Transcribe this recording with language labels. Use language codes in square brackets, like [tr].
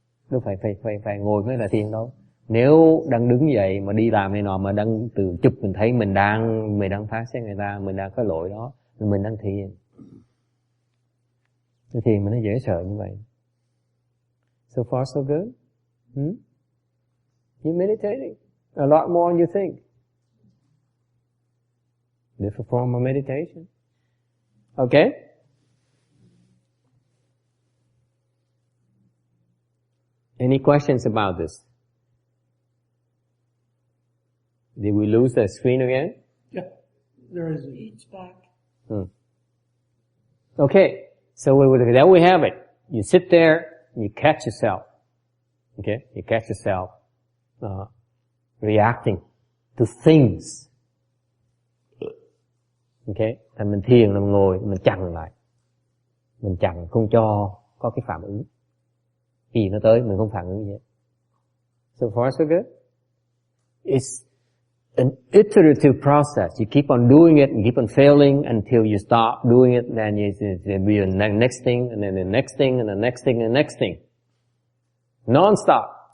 [vi] Đâu phải ngồi mới là thiền đâu. Nếu đang đứng dậy mà đi làm này nọ mà đang tự chụp, mình thấy mình đang phán xét người ta, mình đang có lỗi đó, mình đang thiền. Cái thiền mình nó dễ sợ như vậy. [en] So far so good. You're meditating a lot more than you think. Different form of meditation. Okay? Any questions about this? Did we lose the screen again? Yeah, there is. Each back. Okay, so there we have it. You sit there, you catch yourself. Okay, you catch yourself reacting to things. [vi] Okay, thành mình thiền là mình ngồi, mình chặn lại. Mình chặn không cho có cái phản ứng. Khi nó tới mình không phản ứng gì hết. [en] So far so good. It's an iterative process. You keep on doing it and keep on failing until you stop doing it, then there'll be the next thing, and then the next thing, and the next thing, and the next thing. Non-stop.